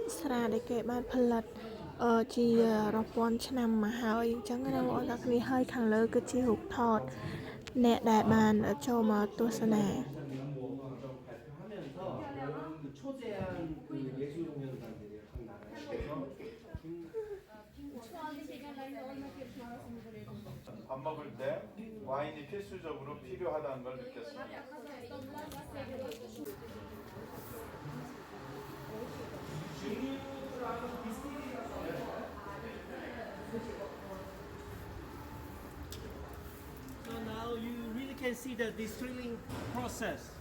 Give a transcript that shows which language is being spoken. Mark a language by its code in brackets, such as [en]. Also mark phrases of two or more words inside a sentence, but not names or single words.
[km] ស្រាដែលគេបានផលិតជារាប់ពាន់ឆ្នាំមកហើយអញ្ចឹងណាបងប្អូនទាំងគ្នាហើយខាងលើគឺជារូបថតអ្នកដែលបានចូលមកទស្សនា [ko] 밥 먹을 때 와인이 필수적으로 필요하다는 걸 느꼈습니다. [en] So now you really can see the distilling process.